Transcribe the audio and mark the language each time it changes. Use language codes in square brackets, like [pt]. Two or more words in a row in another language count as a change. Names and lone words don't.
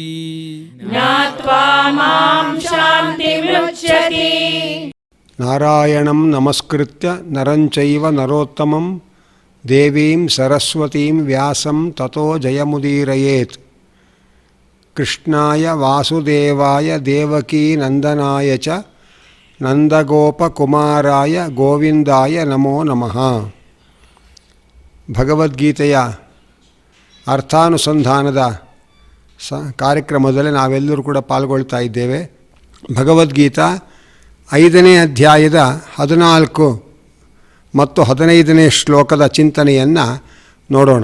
[sa] ज्ञात्वा मां शान्तिमृच्छति ನಾರಾಯಣಂ ನಮಸ್ಕೃತ್ಯ ನರಂಚೈವ ನರೋತ್ತಮಂ ದೇವೀಂ ಸರಸ್ವತೀಂ ವ್ಯಾಸಂ ತತೋ ಜಯಮುದೀರಯೇತ್. ಕೃಷ್ಣಾಯ ವಾಸುದೇವಾಯ ದೇವಕೀ ನಂದನಾಯ ಚ ನಂದಗೋಪಕುಮಾರಾಯ ಗೋವಿಂದಾಯ ನಮೋ ನಮಃ. [kn] ಭಗವದ್ಗೀತೆಯ ಅರ್ಥಾನುಸಂಧಾನದ ಕಾರ್ಯಕ್ರಮದಲ್ಲಿ ನಾವೆಲ್ಲರೂ ಕೂಡ ಪಾಲ್ಗೊಳ್ತಾ ಇದ್ದೇವೆ. ಭಗವದ್ಗೀತಾ 5ನೇ ಅಧ್ಯಾಯದ 14 ಮತ್ತು 15ನೇ ಶ್ಲೋಕದ ಚಿಂತನೆಯನ್ನು ನೋಡೋಣ.